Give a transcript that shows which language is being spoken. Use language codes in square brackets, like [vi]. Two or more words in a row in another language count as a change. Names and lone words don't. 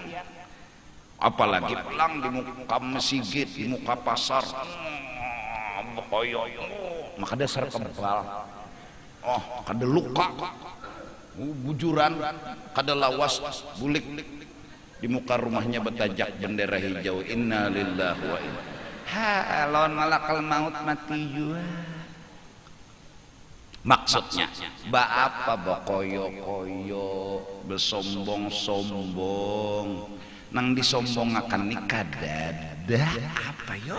[bjn] Apalagi pulang di muka masjid, di muka pasar, bokoyo, maka dasar kebal. Oh, kada luka, bujuran, kada lawas, bulik di muka rumahnya betajak bendera hijau. [ar] إنا لله وإنا. [bjn] Ha, lawan [ar] ملك الموت [bjn] mati juga. Maksudnya, apa bokoyo-koyo, bersombong-sombong, nang disombong akan nikah dadah apa yo?